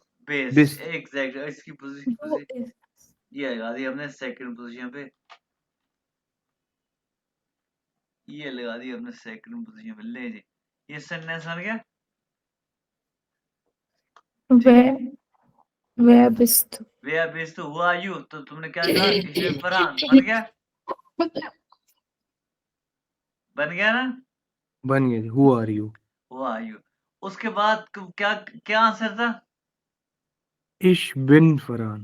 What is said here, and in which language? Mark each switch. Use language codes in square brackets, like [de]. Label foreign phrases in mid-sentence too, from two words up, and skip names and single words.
[de] ho. bist, बिस। [hi] एग्जैक्ट, इसकी वो पोजीशन ये लगा दी हमने सेकंड पोजीशन पे, ये लगा दी हमने सेकंड पोजीशन पे। ले जी, ये सेंटेंस बन गया। ठीक है। [de] wer bist du? wer bist [hi] तो हुआ यू, तो तुमने क्या कहा? इसमें फरहान बन गया। बन गया ना? बन गया। [en] who are you? [hi] वो आयु। उसके बाद क्या क्या आंसर था? [de] ich bin फरहान।